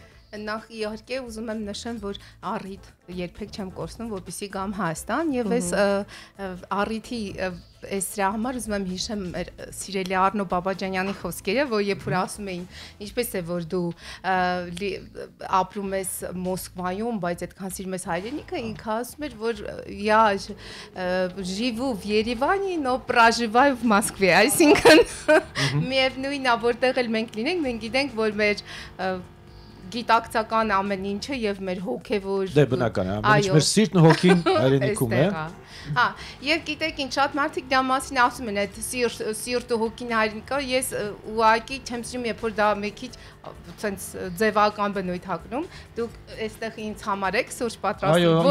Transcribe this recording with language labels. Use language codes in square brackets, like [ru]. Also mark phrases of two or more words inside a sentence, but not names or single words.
[hy] Նախ իհարկե ուզում եմ նշեմ, որ առիթ երբեք չեմ կորցնում, որպեսզի գամ Հայաստան եւ այս առիթի այս դրա համար ուզում եմ հիշեմ սիրելի Արնո Բաբաջանյանի խոսքերը, որ երբ որ ասում էին, ինչպես է որ դու ապրում ես Մոսկվայում, բայց այդքան սիրում ես հայրենիքը, ինքը ասում էր, որ я [ru] живу в Երևանի, но проживаю в Москве, [hy] այսինքն միևնույնն է, որտեղ էլ մենք լինենք, մենք գիտենք, որ մեր գիտակցական ամեն ինչը եւ մեր հոգեվոր դե բնական է ամեն ինչ մեր սիրտն ու հոգին հայրենիքում է հա եւ գիտեք ինչ շատ մարդիկ դա մասին ասում են այդ սիրտ ու հոգին հայրենիքը ես ուղղակի չեմ սիրում երբ որ դա մի քիչ ցենց ձևական բնույթ հագնում դուք այստեղ ինձ համար եք սուրճ պատրաստում